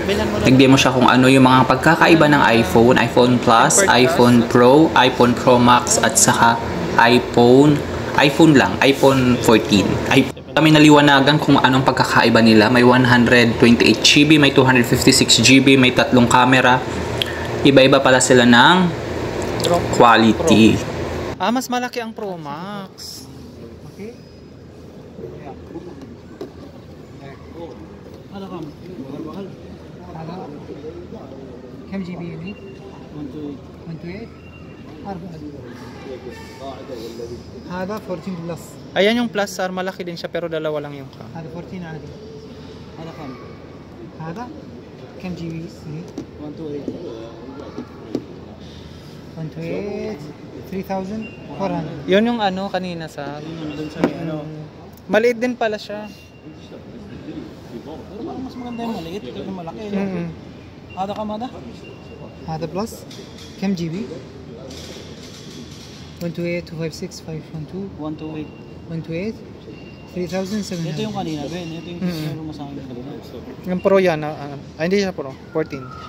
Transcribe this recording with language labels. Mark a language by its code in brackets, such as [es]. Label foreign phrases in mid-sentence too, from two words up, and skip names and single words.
[tl] Nagdemo siya kung ano yung mga pagkakaiba ng iPhone, iPhone Plus, iPhone Pro, iPhone Pro Max at saka iPhone 14. Kami naliwanagan kung anong pagkakaiba nila. May 128GB, may 256GB, may 3 camera. Iba-iba pala sila ng quality. Mas malaki ang Pro Max. Okay. [ar] كم جي بي يوني؟ 128 هذا 14 بلس. [tl] Ayan yung plus sir, malaki din siya pero dalawa lang yung cam. [ar] هذا 14 عادي. هذا كم؟ هذا كم جي بي؟ 128 3400. [tl] Yun yung kanina sa maliit din pala siya. mas maganda yung maliit, ito yung malaki. [ar] هذا كم هذا؟ هذا بلس كم جي بي؟ 128 256 512 128. 128 3,700. [tl] Ito yung kanina, Ben. Ito yung meron mo sa akin kanina. Yung Pro yan. Hindi siya Pro. 14.